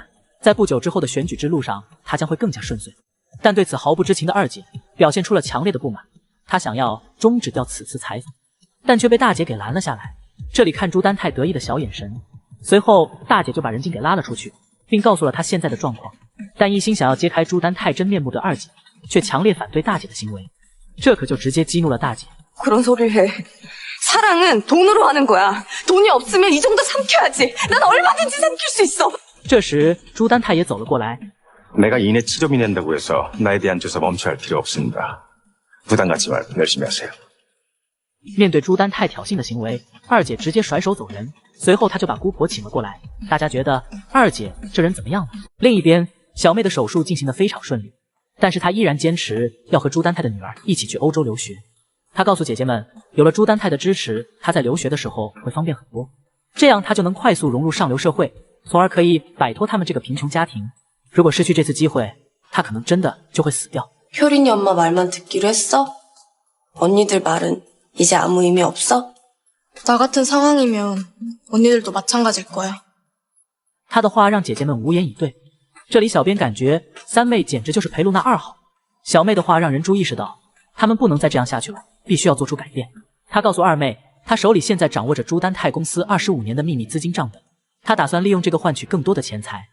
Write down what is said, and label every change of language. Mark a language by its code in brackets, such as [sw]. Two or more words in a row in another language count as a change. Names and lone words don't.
[zh] 在不久之后的选举之路上，他将会更加顺遂。但对此毫不知情的二姐表现出了强烈的不满，她想要终止掉此次采访，但却被大姐给拦了下来。这里看朱丹泰得意的小眼神，随后大姐就把人精给拉了出去，并告诉了他现在的状况。但一心想要揭开朱丹泰真面目的二姐，却强烈反对大姐的行为，这可就直接激怒了大姐。 [ko] 그런 소리를 해. 사랑은 돈으로 하는 거야. 돈이 없으면 이 정도 삼켜야지. 난 얼마든지 삼킬 수 있어. [zh] 这时朱丹泰也走了过来。 [ko] 내가 이내 치료비 낸다고 해서 나에 대한 조사 멈춰야 할 필요 없습니다. 부담 갖지 말고 열심히 하세요. [zh] 面对朱丹泰挑衅的行为，二姐直接甩手走人。随后她就把姑婆请了过来。大家觉得二姐这人怎么样呢？另一边，小妹的手术进行得非常顺利，但是她依然坚持要和朱丹泰的女儿一起去欧洲留学。她告诉姐姐们，有了朱丹泰的支持，她在留学的时候会方便很多，这样她就能快速融入上流社会，从而可以摆脱他们这个贫穷家庭。如果失去这次机会，她可能真的就会死掉。 [ko] 효린이 엄마 말만 듣기로 했어? 언니들 말은 이제 아무 의미 없어? 나 같은 상황이면 언니들도 마찬가지일 거야. [zh] 她的话让姐姐们无言以对。这里小编感觉三妹简直就是裴露娜2号。小妹的话让人珠意识到，他们不能再这样下去了，必须要做出改变。她告诉二妹，她手里现在掌握着朱丹泰公司25年的秘密资金账本，她打算利用这个换取更多的钱财。